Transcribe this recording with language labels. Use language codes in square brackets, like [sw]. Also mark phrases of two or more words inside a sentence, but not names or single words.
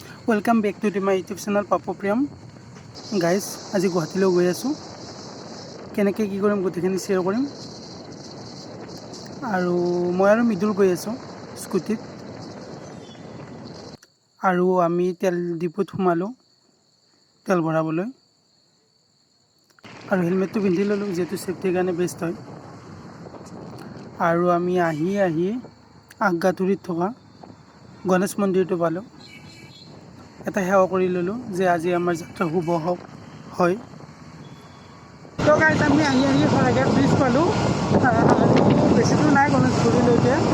[en] Welcome back to my YouTube channel [as] पापु प्रियम गाइज আজি গুৱাহাটী গৈ আছোঁ কেনেকৈ কি কৰোঁ গোটেইখিনি শ্বেয়াৰ কৰিম আৰু মই আৰু মৃদুল গৈ আছোঁ স্কুটীত আৰু আমি তেল ডিপুত সোমালোঁ তেল ভৰাবলৈ আৰু হেলমেট টো পিন্ধি ল'লোঁ যিহেতু ছেফটিৰ কাৰণে বেষ্ট হয় আৰু আমি আহি আগথুৰিত থকা গণেশ মন্দিৰ টো পালোঁ এটা সেৱা কৰি ললো যে আজি আমাৰ যাত্ৰা শুভ হওক হয় তো গাইজ আমি আহি শৰাইঘাট ব্ৰিজ পালো বেছি দূৰ নাই গণেশগুৰিলৈকে